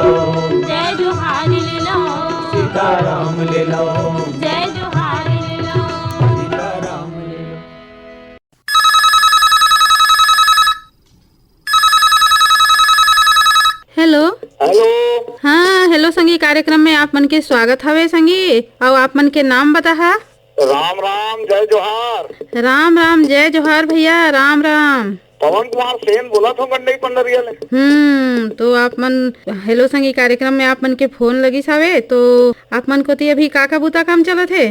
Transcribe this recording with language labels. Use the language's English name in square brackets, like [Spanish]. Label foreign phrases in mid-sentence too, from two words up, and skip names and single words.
[Chhattisgarhi] जय जोहार ले लो, सीताराम ले लो। जय जोहार ले लो। सीताराम ले लो। हेलो हेलो। हाँ हेलो संगी, कार्यक्रम में आप मन के स्वागत हवे संगी। और आप मन के नाम बता है? राम राम, जय जोहार। राम राम, जय जोहार भैया, राम राम। पवन कुमार सेन बोला था गंडई पंडरिया ले। तो आप मन हेलो संगी कार्यक्रम में आप मन के फोन लगी सावे, तो आप मन को तो अभी का बूता काम चलत है?